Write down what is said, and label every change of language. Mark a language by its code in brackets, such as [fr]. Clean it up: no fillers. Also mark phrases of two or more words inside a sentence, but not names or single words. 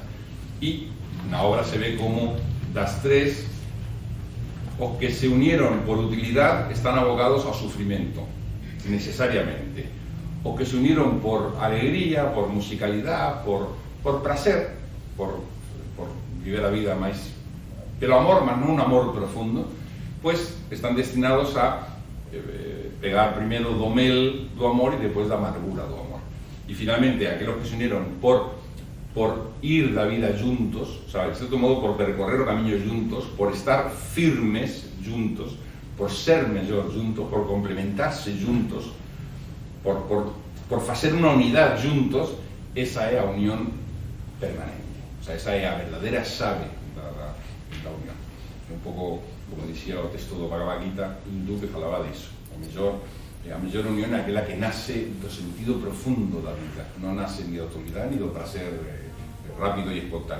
[gl] E na obra se ve como das 3, os que [es] se unieron por utilidad [gl] están abocados ao sufrimento, necesariamente. o que [es] se unieron por alegría, por musicalidad, por placer, [gl] por vivir a vida máis pelo amor, mas non un amor profundo, pois están destinados a pegar primeiro do mel do amor e depois da amargura do amor. E finalmente, aqueles que [es] se unieron [gl] por ir da vida juntos, [es] o sea, [gl] de certo modo, por percorrer o camiño juntos, por estar firmes juntos, por ser mellor juntos, por complementarse juntos, por facer unha unidade juntos, esa é a unión permanente. [es] O sea, [gl] esa é a verdadeira chave da unión. Un pouco, como dicía o texto do Bhagavad Gita hindú, que falaba disso. A mellor unión é aquela que nace do sentido profundo da vida, non nace ni da autoridade ni do prazer rápido e espontáneo.